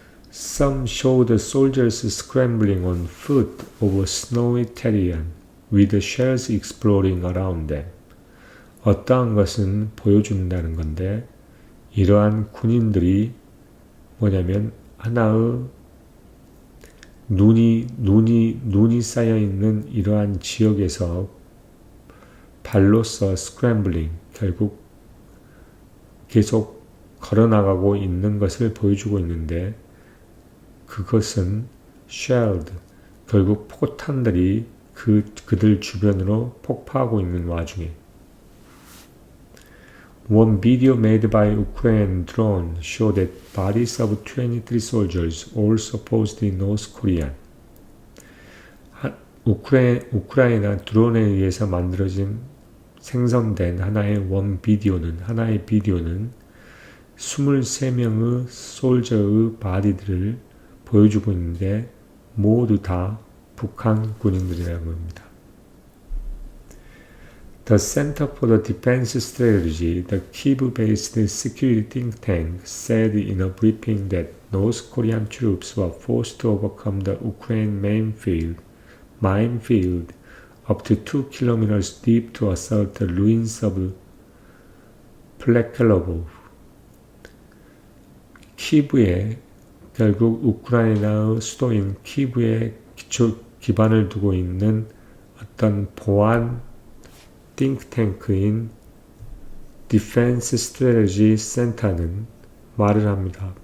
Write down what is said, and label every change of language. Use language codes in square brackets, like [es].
[en] Some show the soldiers scrambling on foot over snowy terrain with shells exploding around them. [ko] 어떠한 것은 보여준다는 건데 이러한 군인들이 뭐냐면 하나의 눈이 쌓여 있는 이러한 지역에서 발로서 스크램블링 결국 계속 걸어나가고 있는 것을 보여주고 있는데 그것은 shelled 결국 포탄들이 그들 주변으로 폭파하고 있는 와중에 [en] One video made by Ukrainian drone showed that bodies of 23 soldiers, all supposedly North Korean. [ko] 우크라이나 드론에 의해서 만들어진 생성된 하나의 비디오는 23명의 솔저의 바디들을 보여주고 있는데 모두 다 북한 군인들이라는 겁니다. [en] The Center for the Defense Strategy, the Kyiv-based security think tank, said in a briefing that North Korean troops were forced to overcome the Ukraine minefield up to 2 kilometers deep to assault the ruins of Plekhalov. [ko] 키브에 결국 우크라이나의 수도인 키브에 기반을 두고 있는 어떤 보안 띵크탱크인 디펜스 스트래티지 센터는 말을 합니다.